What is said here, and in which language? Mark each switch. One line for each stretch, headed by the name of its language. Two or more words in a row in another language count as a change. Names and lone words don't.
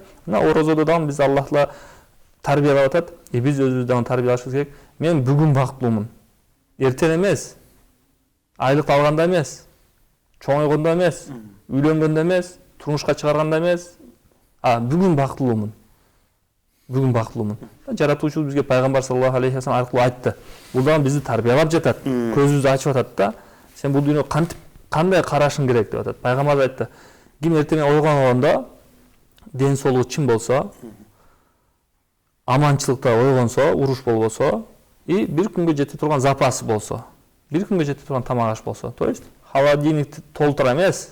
Kyrgyz: Мына орозодо дагы биз Аллах таала тарбиялап атат, биз өзүбүз дагы тарбиялашыбыз керек. Мен бүгүн бактылуумун. Эртең эмес. Айлык алганда эмес. Чоңойгондо эмес. Үйлөнгөндө эмес. Турмушка чыгарганда эмес. Бүгүн бактылуумун. Бүгүн бактылуумун. Жаратуучубуз бизге пайгамбар
Arabic: صلى الله عليه وسلم
Kyrgyz: аркылуу айтты. Бул дагы бизди тарбиялап жатат. Көзүбүздү ачып атат да. Сен бул дүйнөгө кандай карашың керек деп атат. Пайгамбар айтты. Ким эртең ойгонгондо ден соолугу чын болсо, аманчылыкта ойгонсо, уруш болбосо, и бир күнгө жете турган запасы болсо, бир күнгө жете турган тамак аш болсо,
Russian: то есть
Kyrgyz: холодильникти толтура эмес.